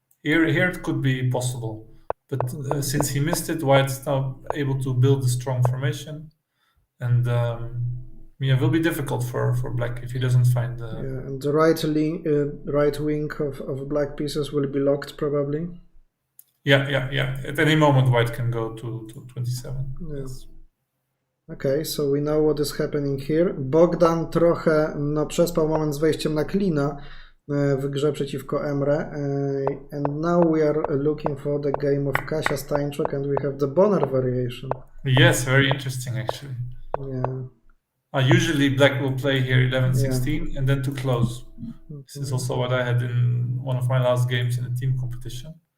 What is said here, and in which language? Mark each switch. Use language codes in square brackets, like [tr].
[en] Here it could be possible, but since he missed it, White's now able to build a strong formation, and it will be difficult for Black if he doesn't find the... Yeah, and the right wing of Black pieces will be locked probably. Yeah. At any moment, White can go to 27. Yes. Okay, so we know what is happening here. [pl] Bogdan trochę przespał moment z wejściem na klina w grze przeciwko Emre. [en] And now we are looking for the game of Kasia Stańczuk, and we have the Bonner variation. Yes, very interesting actually. Yeah. Usually Black will play here 11-16 and then to close. This is also what I had in one of my last games in the team competition.